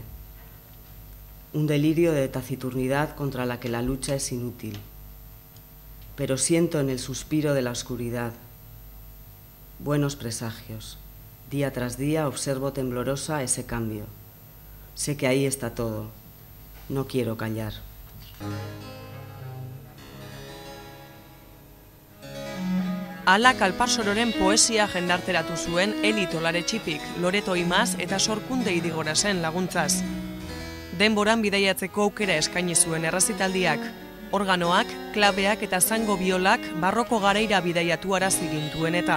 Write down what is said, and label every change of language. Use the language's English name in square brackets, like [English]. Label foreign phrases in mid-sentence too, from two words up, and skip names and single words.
[Spanish] Un delirio de taciturnidad contra la que la lucha es inútil. Pero siento en el suspiro de la oscuridad buenos presagios. Día tras día observo temblorosa ese cambio. Sé que ahí está todo. No quiero callar. [Basque] Ala Kalparsororen poesia jendarteratu zuen Eli Tolaretxipik, Loreto Imaz eta Sorkunde Idigorazen laguntzaz. Denboran bidaiatzeko aukera eskaini zuen errezitaldiak, organoak, klabeak eta zango biolak barroko garaira bidaiatu arazi gintuen eta.